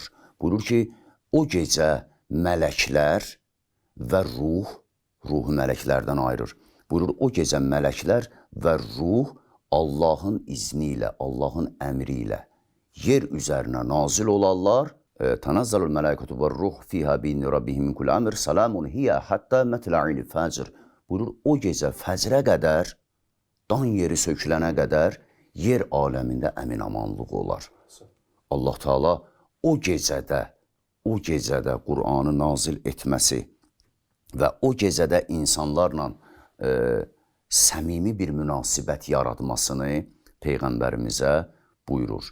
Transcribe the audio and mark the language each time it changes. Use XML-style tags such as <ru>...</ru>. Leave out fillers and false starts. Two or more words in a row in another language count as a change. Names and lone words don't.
<az>Buyurur ki, o gecə mələklər və ruhu mələklərdən ayırır. Buyurur, o gecə mələklər və ruh Allahın izni ilə, Allahın əmri ilə yer üzərinə nazil olarlar.</az> <ar>تنزل الملائكة والروح فيها بإذن ربهم من كل أمر. سلام هي حتى مطلع الفجر.</ar> <az>Buyurur, o gecə fəcrə qədər, dan yeri sökülənə qədər yer aləmində əmin-amanlıq olar. Allah Teala o gecədə Qur'anı nazil etməsi və o gecədə insanlarla səmimi bir münasibət yaratmasını Peyğəmbərimizə buyurur.</az>